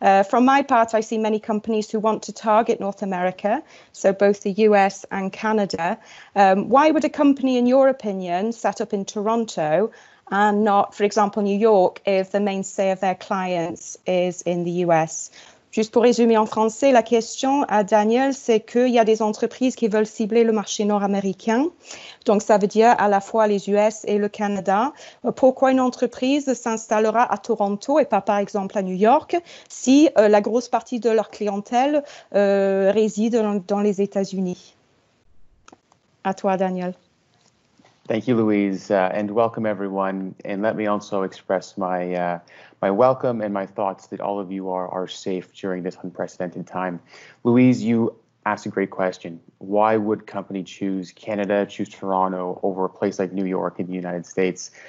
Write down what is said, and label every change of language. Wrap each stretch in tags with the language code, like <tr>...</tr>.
<en>From my part, I see many companies who want to target North America, so both the US and Canada. Why would a company, in your opinion, set up in Toronto and not, for example, New York, if the mainstay of their clients is in the US?</en> <fr>Juste pour résumer en français, la question à Daniel, c'est qu'il y a des entreprises qui veulent cibler le marché nord-américain. Donc, ça veut dire à la fois les US et le Canada. Pourquoi une entreprise s'installera à Toronto et pas, par exemple, à New York si la grosse partie de leur clientèle réside dans les États-Unis? À toi, Daniel.</fr> <en>Thank you, Louise, and welcome everyone. And let me also express my welcome and my thoughts that all of you are safe during this unprecedented time. Louise, you asked a great question. Why would company choose Canada, choose Toronto over a place like New York in the United States?</en>